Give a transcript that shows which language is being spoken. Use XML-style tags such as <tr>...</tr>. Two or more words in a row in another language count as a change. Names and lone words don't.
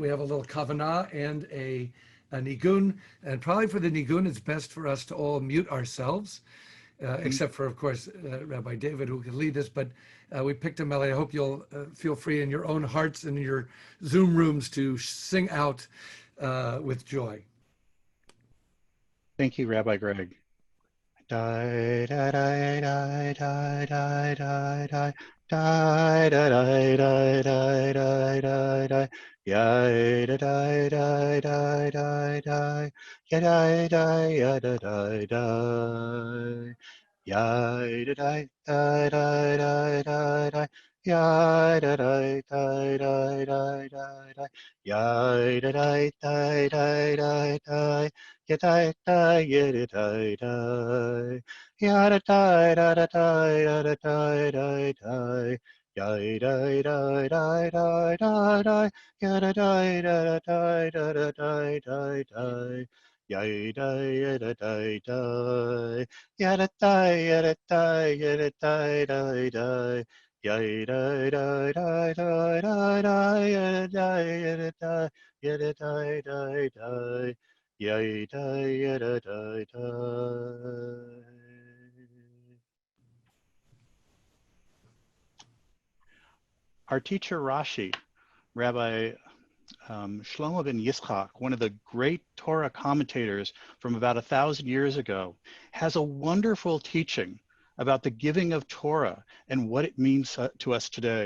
<en>We have a little kavanah and a nigun. And probably for the nigun, it's best for us to all mute ourselves, except for, of course, Rabbi David, who can lead us. But we picked a melody. I hope you'll feel free in your own hearts and in your Zoom rooms to sing out with joy. Thank you, Rabbi Greg. Die, die, die, die, die, die, die, die. Die, die, die, die, die, die, die, die. Yeah, die, die, die, die, die, die. Yeah, die, die, yeah, die, die, die. Yeah, die, die, die, die, die, die, die. Yeah, die, die, die, die, die, die, die. Yeah, die, die, die, die, die, die. Yeah, die, die, yeah, die, die, die. Yeah, da da da da da da da da da. Yeah, da da da da da da. Yeah, da da da da da da da da da. Yeah, da da da da. Yeah, da da yeah da da yeah da da da da. Yeah, da da da da da da. Yeah, da yeah da yeah da da da da. Yeah, da yeah da da da. Our teacher Rashi, Rabbi Shlomo ben Yitzchak, one of the great Torah commentators from about 1,000 years ago, has a wonderful teaching about the giving of Torah and what it means to us today.</en>